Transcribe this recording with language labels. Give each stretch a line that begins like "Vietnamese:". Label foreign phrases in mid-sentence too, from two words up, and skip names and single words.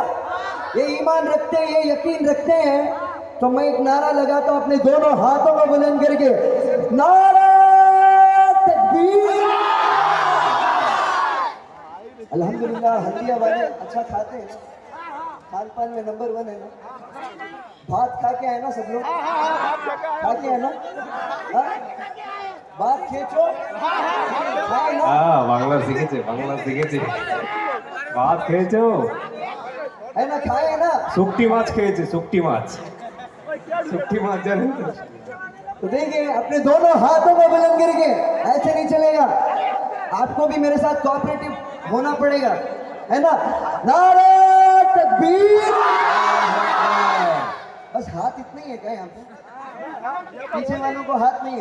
Urdu: یہ ایمان رکھتے ہیں, یہ یقین رکھتے ہیں. تو میں ایک نعرہ لگاتا ہوں اپنے دونوں ہاتھوں کو بلند کر کے, نعرہ تکبیر. الحمدللہ ہلدیا والے اچھا کھاتے ہیں, کھان پان میں نمبر 1 ہے نا. بھات کھا کے آئے نا سب لوگ, کھا کے آئے نا, بات کھینچو.
Bangla: বাংলা শিখেছে, বাংলা শিখেছে, ভাত খেয়েছো
Urdu: ہے نا, کھائے نا.
Bangla: শুকটি মাছ খেয়েছে, শুকটি মাছ, শুকটি মাছ জানেন তো.
Urdu: تو دیکھیں اپنے دونوں ہاتھوں کو بلند کر کے, ایسے نہیں چلے گا. آپ کو بھی میرے ساتھ کوآپریٹو ہونا پڑے گا, ہے نا. نعرہ تکبیر. بس ہاتھ اتنے ہی ہے کیا یہاں پہ؟ پیچھے والوں کو ہاتھ نہیں ہے؟